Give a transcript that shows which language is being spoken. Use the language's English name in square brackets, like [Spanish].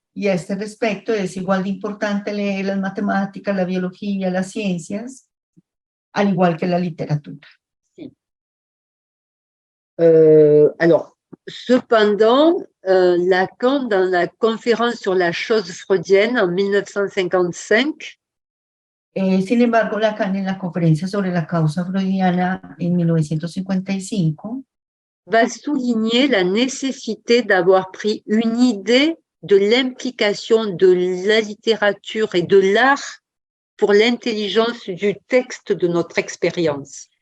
[Spanish] Y a este respecto es igual de importante leer las matemáticas, la biología, las ciencias, al igual que la literatura. Sí. [French] Alors, cependant, Lacan, dans la conférence sur la chose freudienne en 1955, [Spanish] sin embargo, Lacan en la conferencia sobre la causa freudiana en 1955 [French] va souligner la nécessité d'avoir pris une idée de l'implication de la littérature et de l'art pour l'intelligence du texte de notre expérience.